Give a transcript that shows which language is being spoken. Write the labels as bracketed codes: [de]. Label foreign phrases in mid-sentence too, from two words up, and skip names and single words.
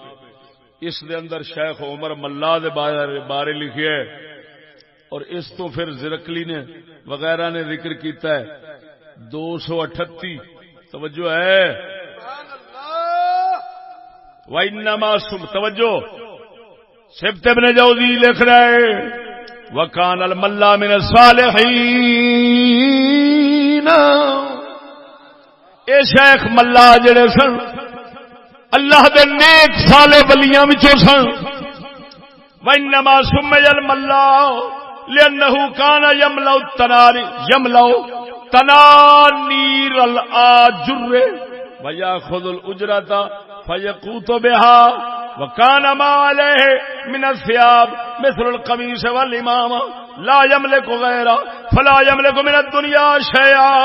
[pa] اس دے اندر شیخ عمر ملا دے بارے لکھیا ہے اور اس تو پھر زرکلی نے وغیرہ نے ذکر کیتا ہے 238. توجہ ہے وَإِنَّمَا توجہ سبت ابن جوزی لکھ رہا ہے [ar] وَكَانَ الْمَلَّا مِنَ الصَّالِحِينَ. [pa] اے شیخ ملا جڑے سن اللہ دے نیک صالح ولیاں وچوں سن. [ar] وَإِنَّمَا سُمِّيَ الْمَلَّا لِأَنَّهُ كَانَ يَمْلَأُ تَنَانِيرَ الْآجُرِّ وَيَأْخُذُ الْأُجْرَةَ فَيَقُوتُ بِهَا وَكَانَ مَا عَلَيْهِ مِنَ الثِّيَابِ مِثْلُ الْقَمِيصِ وَالْإِمَامَةِ لَا يَمْلِكُ غَيْرَهُ فَلَا يَمْلِكُ مِنَ الدُّنْيَا شَيْئًا.